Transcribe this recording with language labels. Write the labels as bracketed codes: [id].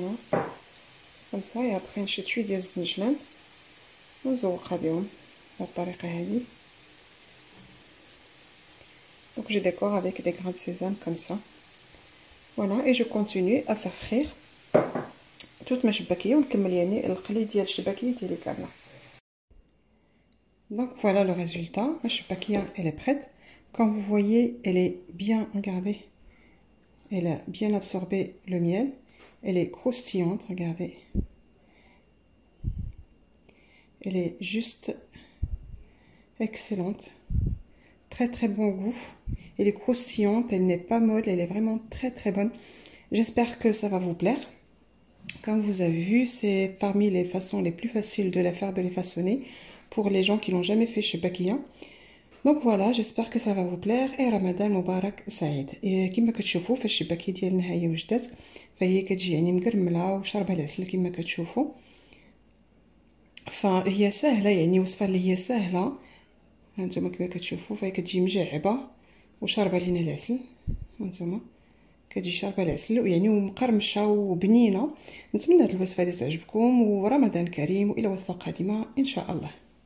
[fr] comme ça et après [ar] نشد شويه ديال الزنجلان ونزوقها بهم بهذه الطريقه هذه. [fr] Donc je décore avec des grains de sésame comme ça. Voilà, et je continue à faire frire toute ma شباكيه [ar] ونكمل يعني القلي ديال الشباكيه ديالي كامله. [fr] Donc voilà le résultat. Ma شباكيه elle est prête. Comme vous voyez, elle est bien, regardez, elle a bien absorbé le miel. Elle est croustillante, regardez. Elle est juste excellente. Très très bon goût. Elle est croustillante, elle n'est pas molle, elle est vraiment très très bonne. J'espère que ça va vous plaire. Comme vous avez vu, c'est parmi les façons les plus faciles de la faire, de les façonner pour les gens qui n'ont jamais fait شباكية. Donc voilà, j'espère que ça va vous plaire et Ramadan Mubarak Saïd. [ar] Et كما كتشوفوا في الشباكية ديالنا هي وجدت، فهي كتجي يعني مقرمله وشاربه العسل كما كتشوفوا. فهي سهله يعني وصفه اللي هي سهله. هانتوما كما كتشوفوا فهي كتجي مجعبه وشاربه لينا العسل. هانتوما كتجي شاربه العسل ويعني ومقرمشه وبنينه. نتمنى هذه الوصفه هذه تعجبكم ورمضان كريم والى وصفه قادمه ان شاء الله.